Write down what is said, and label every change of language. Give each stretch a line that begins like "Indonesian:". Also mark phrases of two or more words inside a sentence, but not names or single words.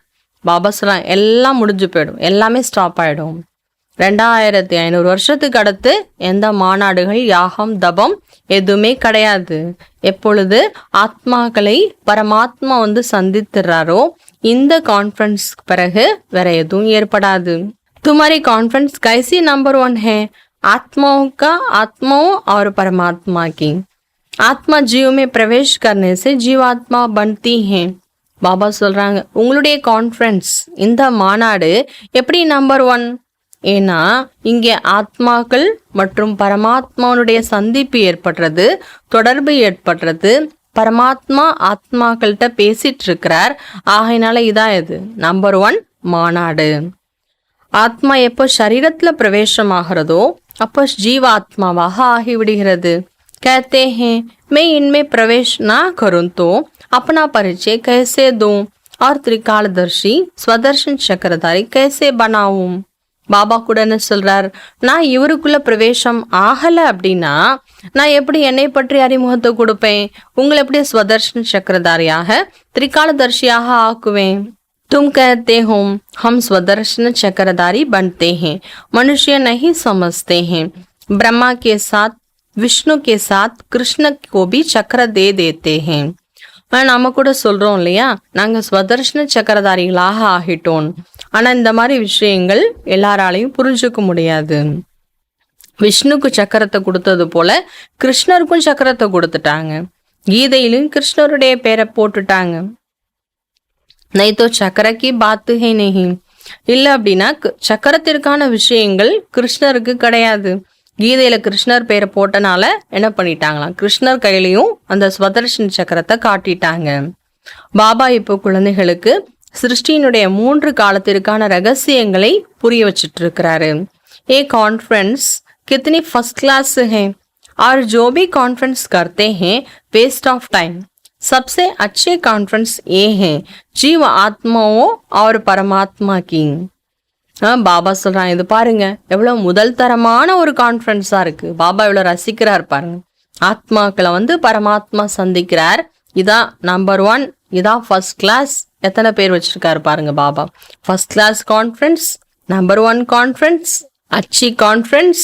Tamil: பாபா சொல்லலாம் எல்லாம் முடிஞ்சு போயிடும், எல்லாமே ஸ்டாப் ஆயிடும். 2500 வருஷத்துக்கு அடுத்து எந்த மாநாடுகள், யாகம், தபம் எதுவுமே கிடையாது. எப்பொழுது ஆத்மாக்களை பரமாத்மா சந்தித்துறாரோ இந்த கான்ஃபரன்ஸ் பிறகு வேற எதுவும் ஏற்படாது.
Hindi: तुम्हारी कॉन्फ्रेंस कैसी नंबर 1 है? आत्माओं का, आत्माओं और परमात्मा की. आत्मा जीव में प्रवेश करने से जीवात्मा बनती है.
Tamil: பாபா சொல்றாங்க உங்களுடைய கான்ஃபரன்ஸ் இந்த மாநாடு எப்படி நம்பர் 1? ஏன்னா இங்கே ஆத்மாக்கள் மற்றும் பரமாத்மாவுடைய சந்திப்பு ஏற்படுறது, தொடர்பு ஏற்படுறது. பரமாத்மா ஆத்மாக்கள்கிட்ட பேசிட்டு இருக்கிறார். ஆகையினால இதான் இது நம்பர் 1 மாநாடு. ஆத்மா எப்போ சரீரத்துல பிரவேசமாகிறதோ அப்போ ஜீவாத்மாவாக ஆகிவிடுகிறது.
Hindi: कहते हैं मैं इनमें प्रवेश ना करूं तो अपना परिचय कैसे दूं और त्रिकालदर्शी स्वदर्शन चक्रधारी कैसे बनाऊं.
Tamil: பாபா கூட என்ன சொல்றார், நான் இவருக்குள்ள பிரவேசம் ஆகல அப்படின்னா நான் எப்படி என்னை பற்றி அறிமுகத்தை கொடுப்பேன், உங்களை எப்படி ஸ்வதர்ஷன் சக்கரதாரியாக त्रिकालदर्शिயாக ஆக்குவேன். तुम कहते हो हम स्वदर्शन चक्रधारी बनते हैं, मनुष्य नहीं समझते हैं. ब्रह्मा के साथ विष्णु के साथ कृष्ण को भी चक्र दे देते हैं. நாம கூட சொல்றோம் இல்லையா, நாங்க ஸ்வதர்ஷன சக்கரதாரிகளாக ஆகிட்டோம். ஆனா இந்த மாதிரி விஷயங்கள் எல்லாராலையும் புரிஞ்சுக்க முடியாது. விஷ்ணுக்கு சக்கரத்தை கொடுத்தது போல கிருஷ்ணருக்கும் சக்கரத்தை கொடுத்துட்டாங்க. கீதையிலும் கிருஷ்ணருடைய பேரை போட்டுட்டாங்க.
Hindi: नहीं तो चक्र की बात है नहीं.
Tamil: இல்ல அப்படின்னா சக்கரத்திற்கான விஷயங்கள் கிருஷ்ணருக்கு கிடையாது. கீதையில கிருஷ்ணர் பேரை போட்டனால என்ன பண்ணிட்டாங்களாம், கிருஷ்ணர் கையிலையும் அந்த ஸ்வதர்ஷன் சக்கரத்தை காட்டிட்டாங்க. பாபா இப்போ குழந்தைகளுக்கு சிருஷ்டியினுடைய 3 காலத்திற்கான ரகசியங்களை புரிய வச்சிட்டு இருக்கிறாரு.
Hindi: ये कॉन्फ्रेंस कितनी
English: first class
Hindi: है और जो भी कॉन्फ्रेंस करते हैं
English: waste of time.
Hindi: सबसे अच्छे कॉन्फ्रेंस ये है जीव आत्माओं और परमात्मा की.
Tamil: பாபா சொல்றான், இது பாருங்க எவ்வளவு முதல் தரமான ஒரு கான்ஃபரன்ஸா இருக்கு. பாபா எவ்வளவு ரசிக்கிறார் பாருங்க. ஆத்மாக்களை பரமாத்மா சந்திக்கிறார். இதான் நம்பர் 1, இதான்
English: first class.
Tamil: எத்தனை பேர் வச்சிருக்காரு பாருங்க பாபா.
English: first class conference, number 1 conference,
Tamil: அச்சி கான்ஃபரன்ஸ்.